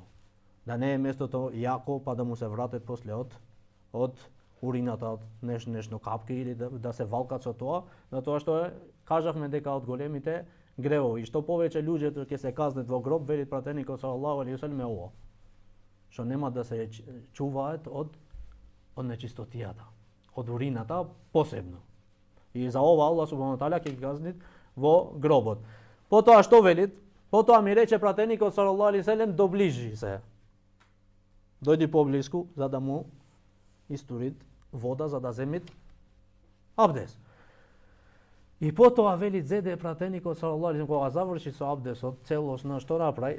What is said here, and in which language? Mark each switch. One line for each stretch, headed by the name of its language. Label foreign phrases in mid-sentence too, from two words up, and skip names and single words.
Macedonian: Да не е местото јако па да му се вратат после од урината, нешто капки или да се валкат со тоа, затоа што кажавме дека од големите гревови, што повеќе луѓето ќе се казнат во гроб, вели пратеникот
Arabic: صلى الله عليه وسلم
Macedonian: ова, што нема да се чуваат од нечистотијата, од урината посебно. И за ова
Arabic: الله سبحانه وتعالى
Macedonian: ќе ги казни во гробот. Потоа што велит? Потоа ми рече пратеникот
Arabic: صلى الله عليه وسلم:
Macedonian: доближи се. Дојди поблиску за да му истурит вода за да земит абдес. И потоа вели зеде пратеникот
Arabic: صلى الله عليه وسلم
Macedonian: кога заврши со абдесот целосно, што направи?